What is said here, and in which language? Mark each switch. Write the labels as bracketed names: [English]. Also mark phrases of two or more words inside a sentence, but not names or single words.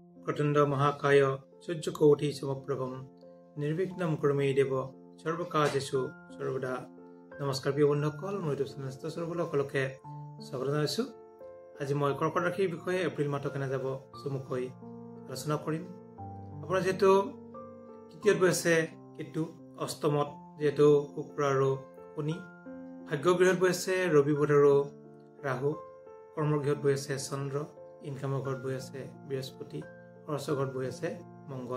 [Sanskrit] वक्रतुण्ड महाकाय सूर्यकोटि समप्रभम निर्विघ्नं कुरु मे देव सर्वकार्येषु सर्वदा। [Assamese] নমস্কাৰ প্ৰিয় बন্ধুসকল, মই ইউটিউব চেনেল সকলোকে স্বাগত জনাইছো। আজি মই কৰ্কট ৰাশিৰ বিষয়ে এপ্ৰিল মাহটো কেনে যাব চমুকৈ আলোচনা কৰিম। আপোনাৰ যেহেতু তৃতীয়ত বৈছে কেতু, অষ্টমত যেহেতু শুক্ৰ আৰু শনি, ভাগ্যগৃহত বৈছে ৰবি বুধ আৰু ৰাহু, কৰ্মগৃহত বৈ আছে চন্দ্ৰ, ইনকামৰ ঘৰত বৈ আছে বৃহস্পতি, খৰচৰ ঘৰত বৈ আছে মংগল।